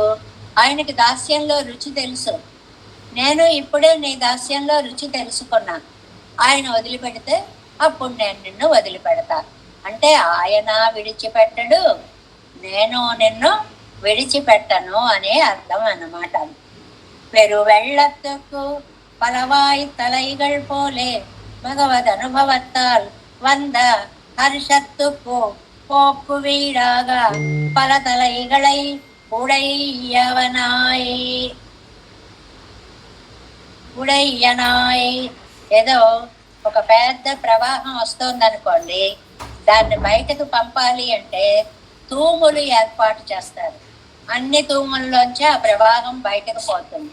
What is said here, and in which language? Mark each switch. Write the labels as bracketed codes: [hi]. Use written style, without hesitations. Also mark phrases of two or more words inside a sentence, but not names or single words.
[te] ఆయనకి దాస్యంలో రుచి తెలుసు. నేను ఇప్పుడే నీ దాస్యంలో రుచి తెలుసుకున్నాను. ఆయన వదిలిపెడితే అప్పుడు నేను నిన్ను వదిలిపెడతా అంటే ఆయన విడిచిపెట్టడు, నేను నిన్ను విడిచిపెట్టను అనే అర్థం అన్నమాట. [ta] பெருவெள்ளத்துக்கு பலவாய் தலைகள் போலே பகவத் அனுபவத்தால் வந்த ஹர்ஷத்துக்கு போக்கு வீடாக பல தலைகளை ఉడయ్యనాయ్. [te] ఏదో ఒక పెద్ద ప్రవాహం వస్తుంది అనుకోండి, దాన్ని బయటకు పంపాలి అంటే తూములు ఏర్పాటు చేస్తారు. అన్ని తూముల్లోంచి ఆ ప్రవాహం బయటకు పోతుంది.